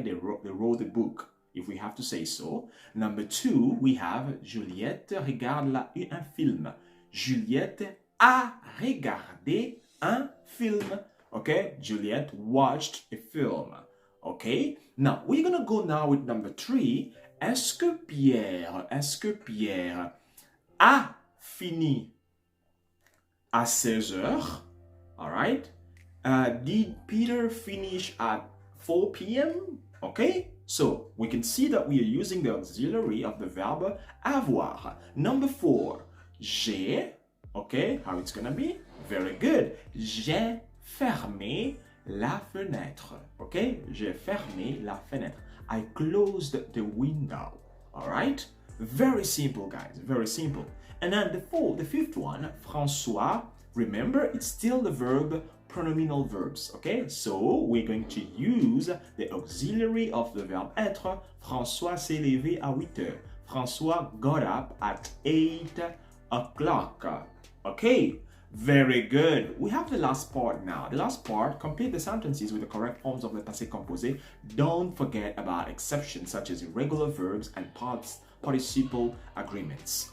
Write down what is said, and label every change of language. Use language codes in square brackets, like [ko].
[en] They wrote a book, if we have to say so. Number 2, we have [fr] Juliette regarde un film. Juliette a regardé un film, okay? [en] Juliette watched a film. Okay, now we're gonna go now with number 3. [fr] est-ce que Pierre a fini à 16 heures? [en] All right. Did Peter finish at 4 p.m.? Okay, so we can see that we are using the auxiliary of the verb avoir. Number 4, j'ai, okay, how it's gonna be? Very good. [fr] J'ai fermé la fenêtre. Okay, j'ai fermé la fenêtre. [en] I closed the window. All right, very simple, guys, very simple. And then the fifth one, François, remember, it's still the verb pronominal verbs, okay? So we're going to use the auxiliary of the verb être. [fr] François s'est levé à 8 heures. [en] François got up at 8 o'clock. Okay, very good. We have the last part now. The last part, complete the sentences with the correct forms of the passé composé. Don't forget about exceptions such as irregular verbs and participle agreements.